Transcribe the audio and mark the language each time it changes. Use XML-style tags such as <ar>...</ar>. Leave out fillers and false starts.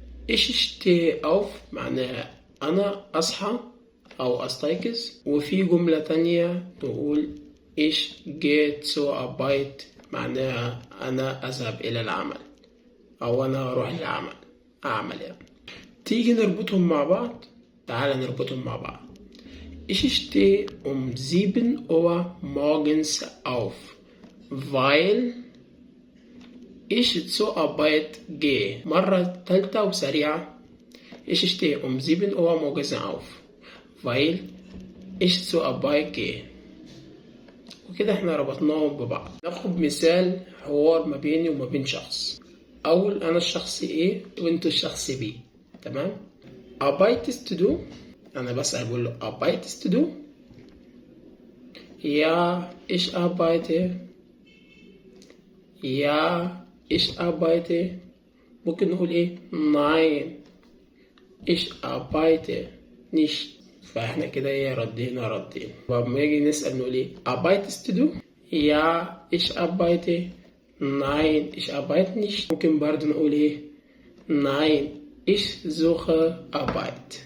<ar>إيش اشتي أوف معناها أنا أصحى أو أستيقظ. وفي جملة تانية تقول إيش جيت سو أربايت معناها أنا أذهب إلى العمل أو أنا أروح للعمل أعمل يعني. تيجي نربطهم مع بعض. تعال نربطهم مع بعض.</ar> <de>Ich stehe um 7 Uhr morgens auf, weil ich zur Arbeit gehe.</de> <ar>مرة تالتة وسريعة:</ar> <de>Ich stehe um 7 Uhr morgens auf, weil ich zur Arbeit gehe.</de> <ar>وكده احنا ربطناهم ببعض. ناخد مثال حوار ما بيني وما بين شخص. أول أنا الشخص A وأنتوا الشخص B. تمام؟</ar> <de>arbeitest du؟</de> <ar>أنا بسأل بقول له</ar> <de>arbeitest du؟ Ja, ich arbeite. Ja, ich arbeite.</de> <ar>ممكن نقول إيه؟</ar> <de>nein, ich arbeite nicht.</de> <ar>فاحنا كده ايه ردينا ردين. لما نيجي نسأل نقول ايه؟</ar> <de>arbeitest du؟ Ja, ich arbeite. Nein, ich arbeite nicht.</de> <ar>ممكن برضه نقول ايه؟</ar> <de>Nein, ich suche Arbeit.</de>